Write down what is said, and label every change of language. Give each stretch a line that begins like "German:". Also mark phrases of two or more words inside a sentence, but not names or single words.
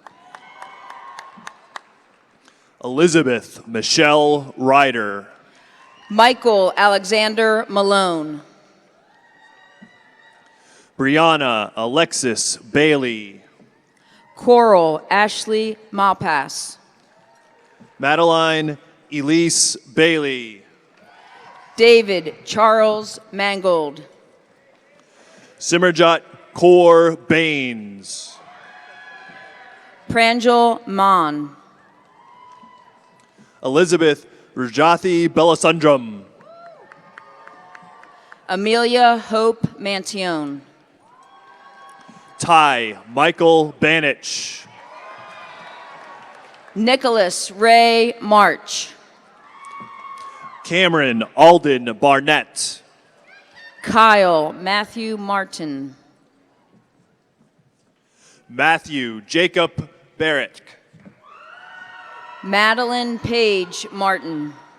English: Elizabeth Michelle Ryder. Michael Alexander Malone. Brianna Alexis Bailey. Coral Ashley Malpass. Madeline Elise Bailey. David Charles Mangold. Simerjot Kaur Baines. Pranjal Mon. Elizabeth Rajathi Belasundram. Amelia Hope Mantione. Ty Michael Banich. Nicholas Ray March. Cameron Alden Barnett. Kyle Matthew Martin. Matthew Jacob Barrett. Madeline Page Martin.